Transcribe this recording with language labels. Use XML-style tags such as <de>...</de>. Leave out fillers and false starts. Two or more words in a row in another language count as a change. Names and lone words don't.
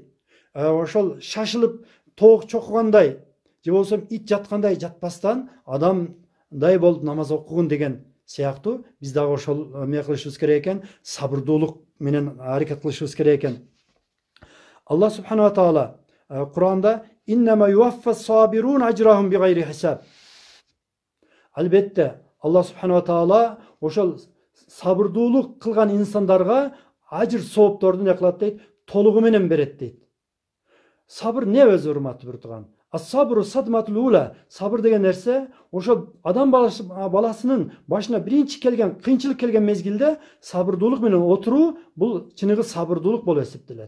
<ky>Ошол шашылып тоок чокугандай, же болбосо ит жаткандай жатпастан адамдай болуп намаз окугун деген сыяктуу биз дагы ошол эмне кылышыбыз керек экен? Сабырдуулук менен аракет кылышыбыз керек экен.</ky> <ar>الله سبحانه وتعالى Кур'анда إنما يوفى الصابرون أجرهم بغير حساب.</ar> <ky>Албетте</ky> <ar>الله سبحانه وتعالى</ar> <ky>ошол сабырдуулук кылган инсандарга ажыр соопторду не кылат дейт? Толугу менен берет дейт. Сабыр не өзү, урматтуу бир тууган?</ky> <ar>الصبر الصدمة الأولى.</ar> <ky>Сабыр деген нерсе ошо адам баласынын башына биринчи келген кыйынчылык келген мезгилде сабырдуулук менен отуруу, бул чыныгы сабырдуулук болуп эсептелет.</ky>